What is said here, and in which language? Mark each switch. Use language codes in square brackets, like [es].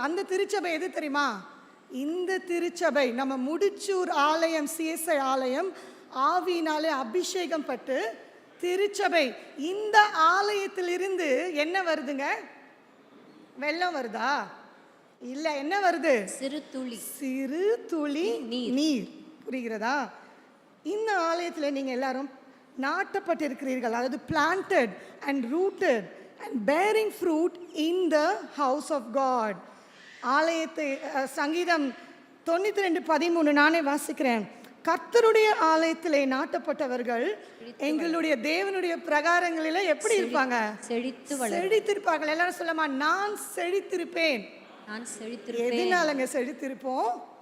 [ta] அந்த திருச்சபை எது தெரியுமா? இந்த திருச்சபை நம்ம முடிச்சூர் ஆலயம், சிஎஸ்ஐ ஆலயம், ஆவியினாலே அபிஷேகம் பட்டு திருச்சபை. இந்த ஆலயத்திலிருந்து என்ன வருதுங்க? வெள்ளம் வருதா? இல்ல, என்ன வருது? சிறு துளி. சிறு துளி நீர். புரிகிறதா? இந்த ஆலயத்தில் நீங்க எல்லாரும் நாட்டப்பட்டிருக்கிறீர்கள். அதாவது [en] planted and rooted and bearing fruit in the house of God. [ta] ஆலயத்தை சங்கீதம் 92:13 நானே வாசிக்கிறேன். கர்த்தருடைய ஆலயத்திலே நாட்டப்பட்டவர்கள் எங்களுடைய தேவனுடைய பிரகாரங்களில எப்படி இருப்பாங்க? செழித்திருப்பார்கள். எல்லாரும் சொல்லமா? நான் செழித்திருப்பேன். நான் செழித்திருப்பேன். எதனாலங்க செழித்திருப்போம்?